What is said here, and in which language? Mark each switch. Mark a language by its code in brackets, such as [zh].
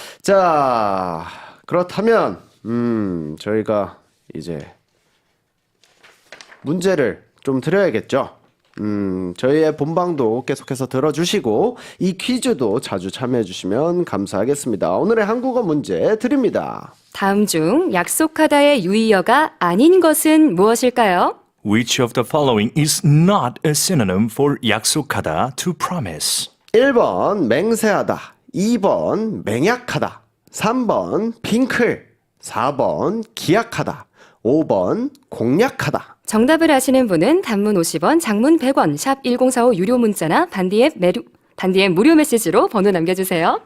[ko] 자, 그렇다면 저희가 이제 문제를 좀 드려야겠죠. 저희의 본방도 계속해서 들어주시고 이 퀴즈도 자주 참여해 주시면 감사하겠습니다. 오늘의 한국어 문제 드립니다. 다음 중 약속하다의 유의어가 아닌 것은 무엇일까요? [en] Which of the following is not a synonym for 약속하다 to promise? [ko] 1번 맹세하다, 2번 맹약하다, 3번 핑클, 4번 기약하다, 5번 공약하다. 정답을 아시는 분은 단문 50원, 장문 100원, 샵 1045 유료 문자나 반디앱 무료 메시지로 번호 남겨주세요.